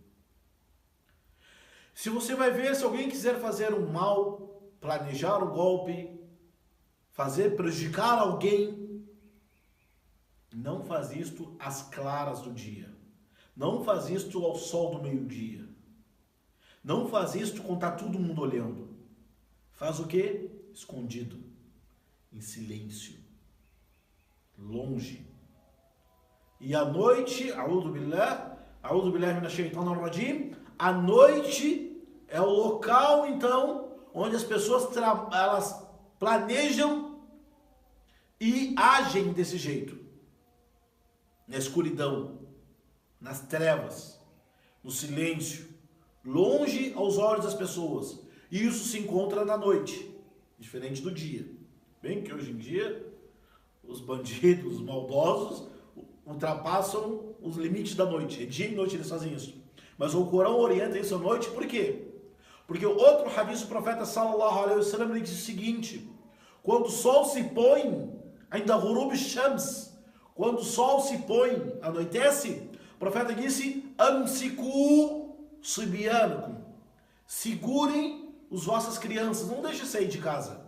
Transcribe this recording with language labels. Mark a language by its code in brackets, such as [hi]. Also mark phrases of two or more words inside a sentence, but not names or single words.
[pt] Se você vai ver, se alguém quiser fazer um mal, planejar um golpe, prejudicar alguém, não faz isto às claras do dia. Não faz isto ao sol do meio-dia. Não faz isto quando está todo mundo olhando. Faz o quê? Escondido, em silêncio, longe. E à noite, [ar] أعوذ بالله من الشيطان الرجيم, [pt] a noite é o local, então, onde as pessoas elas planejam e agem desse jeito. Na escuridão, nas trevas, no silêncio, longe aos olhos das pessoas. E isso se encontra na noite, diferente do dia. Bem que hoje em dia, os bandidos, os maldosos, ultrapassam os limites da noite. É dia e noite eles fazem isso. Mas o Corão orienta isso à noite, por quê? Porque o outro hadith do profeta [ar] صلى الله عليه وسلم, [pt] ele diz o seguinte: quando o sol se põe, ainda [ar] غروب شمس, [pt] quando o sol se põe, anoitece, o profeta disse: [ar] أمسكوا صبيانكم, [pt] segurem as vossas crianças, não deixe sair de casa.